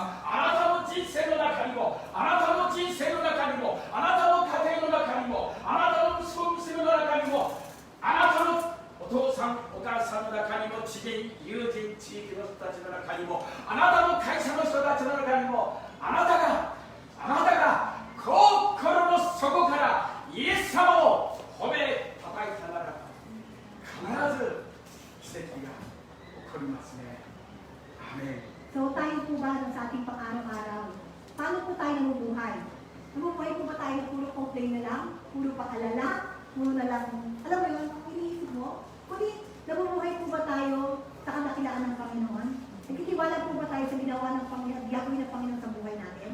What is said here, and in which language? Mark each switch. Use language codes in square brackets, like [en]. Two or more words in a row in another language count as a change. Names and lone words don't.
[ja] あなたの人生の中にも、あなたの人生の中にも、あなたの家庭の中にも、あなたの息子娘の中にも、あなたのお父さんお母さんの中にも、知人友人地域の人たちの中にも、あなたの会社の人たちの中にも、あなたが心の底からイエス様を褒めたたいたなら必ず奇跡が起こりますね。アーメン。 [tl] So tayo po ba sa ating pang-araw-araw? Paano po tayo namubuhay? Namubuhay po ba tayo puro complain na lang? Puro paalala? Puro na lang, alam mo yun, kung iniisip mo? Kundi namubuhay po ba tayo sa kadakilaan ng Panginoon? Nagtitiwala po ba tayo sa ginawa ng Panginoon, gagawin ng Panginoon sa buhay natin?